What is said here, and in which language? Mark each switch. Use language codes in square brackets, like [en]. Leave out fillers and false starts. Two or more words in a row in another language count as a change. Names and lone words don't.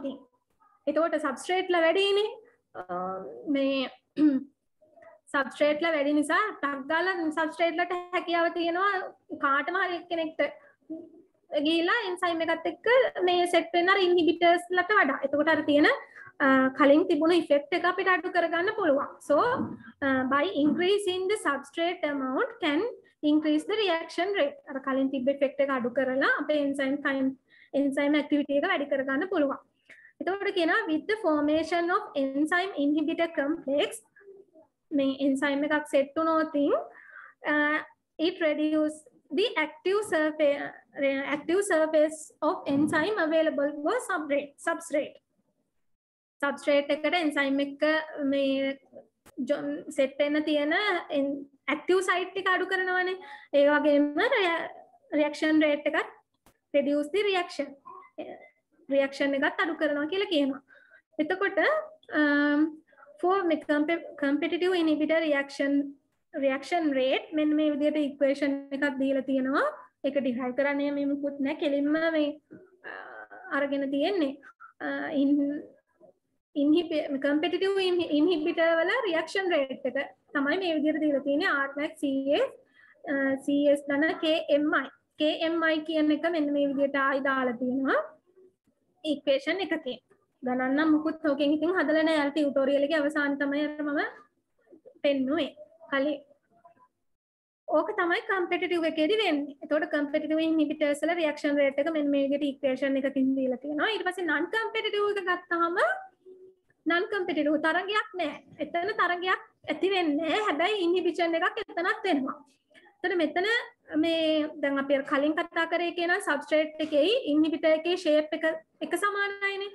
[si] එතකොට substrate ලා වැඩිනේ. මේ substrate ලා වැඩි නිසා ටක් ගාලා substrate ලට හැකියාව තියෙනවා කාටම හරි කෙනෙක්ට ගිහිලා enzyme එකත් එක්ක මේ set වෙන අර inhibitors ලට වඩා. එතකොට අර තියෙන කලින් තිබුණු effect එක අපිට අඩු කරගන්න පුළුවන්. So by increasing the substrate amount can increase the reaction rate. අර කලින් තිබ්බ effect එක අඩු කරලා අපේ [en] enzyme activity [si] එක වැඩි කරගන්න පුළුවන්. එතකොට කියනවා [en] with the formation of enzyme inhibitor complex [si] මේ enzyme එකක් set වුණොත් [en] it reduce the active surface of enzyme available for substrate [si] එකට enzyme එක මේ set වෙන්න තියෙන [en] active site [si] ටික අඩු කරනවානේ. ඒ වගේම [en] reaction rate [si] එකත් [en] reduce the reaction [si] එකත් අඩු කරනවා කියලා කියනවා. එතකොට [en] for competitive inhibitor reaction rate [si] මෙන්න මේ විදිහට equation එකක් දීලා තියෙනවා. ඒක derive කරන්නේ මේ මුකුත් නැහැ. කෙලින්ම මේ අරගෙන තියෙන්නේ. [en] competitive inhibitor [si] වල [en] reaction rate [si] එක තමයි මේ විදිහට දීලා තියෙන්නේ. Rmax CS දන KMI කියන එක මෙන්න මේ විදිහට ආයි දාලා තියෙනවා equation එකකින්. ගණන් නම් මුකුත් ඕකෙන් ඉතින් හදලා නැහැ. අර ටියුටෝරියල් එකේ අවසානයේ තමයි මම පෙන්නුවේ කලින්. ඕක තමයි competitive එකේදී වෙන්නේ. එතකොට [en] competitive inhibitors [si] වල [en] reaction rate [si] එක මෙන්න මේ විදිහට equation එකකින් දීලා තියෙනවා. ඊට පස්සේ [en] non competitive [si] එක ගත්තාම [en] non competitive [si] තරංගයක් නැහැ. එතන තරංගයක් ඇති වෙන්නේ නැහැ. හැබැයි inhibition එකක් එතනත් වෙනවා. එතන මෙතන මේ දැන් අපි කලින් කතා කරේ කියන substrate එකේ inhibitor එකේ shape එක සමානයිනේ.